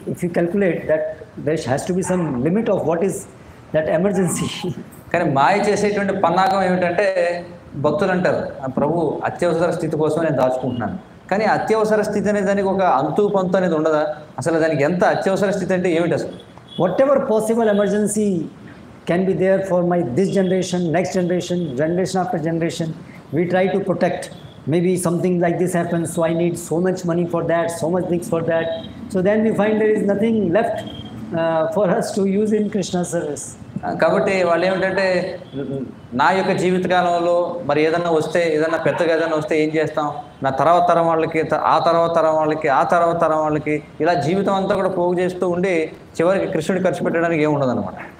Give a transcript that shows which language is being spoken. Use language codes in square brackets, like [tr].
[en] If you calculate that, there has to be some limit of what is that emergency. [te] కానీ మాయ చేసేటువంటి పన్నాగం ఏమిటంటే భక్తులు అంటారు, ప్రభు అత్యవసర స్థితి కోసం నేను దాచుకుంటున్నాను. కానీ అత్యవసర స్థితి అనే దానికి ఒక అంతు పంతు అనేది ఉండదా? అసలు దానికి ఎంత అత్యవసర స్థితి అంటే ఏమిటి అసలు? [en] Whatever possible emergency can be there for this generation, next generation, generation after generation, we try to protect. Maybe something like this happens, so I need so much money for that, so much things for that. So then we find there is nothing left for us to use in Krishna's service. [te] కాబట్టి వాళ్ళు ఏమిటంటే నా యొక్క జీవితకాలంలో మరి ఏదైనా వస్తే, ఏదైనా పెద్దగా ఏదైనా వస్తే ఏం చేస్తాం, నా తర్వాత తరం వాళ్ళకి, ఆ తర్వాత తరం వాళ్ళకి, ఆ తర్వాత తరం వాళ్ళకి, ఇలా జీవితం అంతా కూడా పోగు చేస్తూ ఉండి చివరికి కృష్ణుడి ఖర్చు పెట్టడానికి ఏముండదు అనమాట.